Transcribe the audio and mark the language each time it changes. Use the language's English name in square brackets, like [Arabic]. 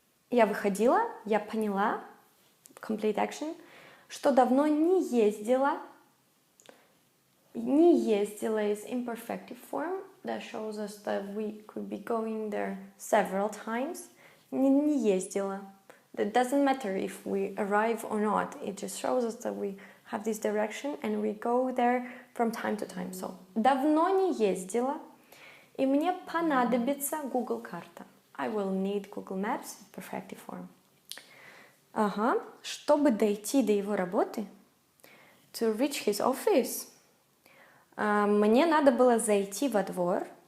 [Russian] Я выходила, я поняла, [English] complete action, [Russian] что давно не ездила. Не ездила [English] is imperfective form. That shows us that we could be going there several times. [Russian] Не ездила. [English] It doesn't matter if we arrive or not. It just shows us that we have this direction and we go there from time to time. [Russian] So, давно не ездила, и мне понадобится Google карта. [English] I will need Google Maps in perfective form. [Russian] Ага, чтобы дойти до его работы, [English] to reach his office, [Russian] мне надо было зайти во двор.